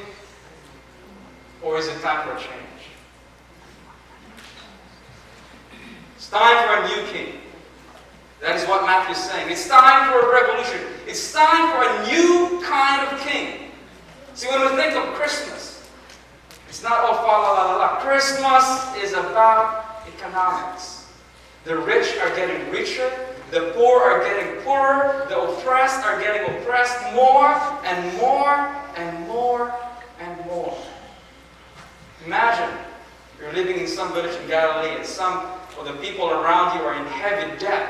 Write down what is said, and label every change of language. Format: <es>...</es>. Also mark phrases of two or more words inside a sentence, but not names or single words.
<en>Or is it time for a change? It's time for a new king. That is what Matthew is saying. It's time for a revolution. It's time for a new kind of king. See, when we think of Christmas, it's not all fa la la la la. Christmas is about economics. The rich are getting richer. The poor are getting poorer. The oppressed are getting oppressed more and more and more and more. Imagine you're living in some village in Galilee and some of the people around you are in heavy debt.</en>